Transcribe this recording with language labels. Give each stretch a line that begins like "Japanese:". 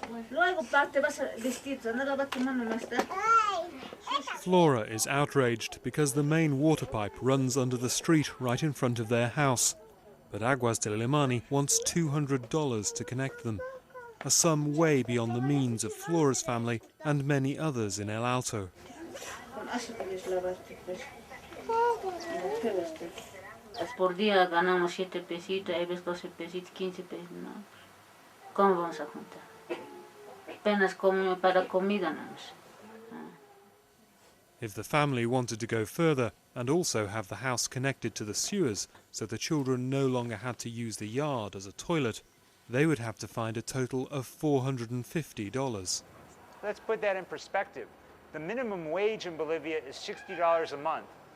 Spanish: Luego te vas a vestir, no la va a quemar más tarde.
English: Flora is outraged because the main water pipe runs under the street right in front of their house. But Aguas del Illimani wants $200 to connect them, a sum way beyond the means of Flora's family and many others in El Alto.
Spanish: Por día ganamos 7 pesitos, hay veces 12 pesitos, 15 pesos. No. ¿Cómo vamos a juntar? Apenas para comida nada más.
English: If the family wanted to go further and also have the house connected to the sewers so the children no longer had to use the yard as a toilet, they would have to find a total of $450. Let's put that in perspective. The minimum wage in Bolivia is $60 a month.